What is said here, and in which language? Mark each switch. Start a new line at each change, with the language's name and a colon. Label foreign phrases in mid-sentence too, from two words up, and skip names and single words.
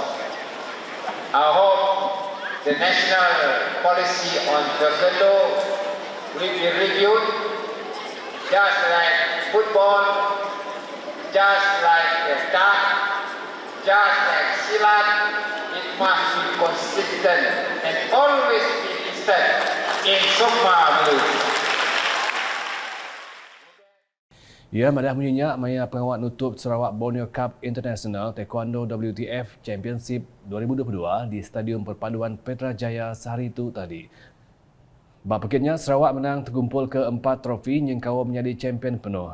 English: I hope the national policy on taekwondo will be reviewed, just like football, just like dart, just like silat. It must be consistent and always be listed in SUKMA Malaysia.
Iban: Ia madah menyenyak maya pengawal nutup Sarawak Borneo Cup International Taekwondo WTF Championship 2022 di Stadium Perpaduan Petrajaya sehari itu tadi. Bak pekitnya, Sarawak menang terkumpul ke 4 trofi nyengkawa menjadi champion penuh.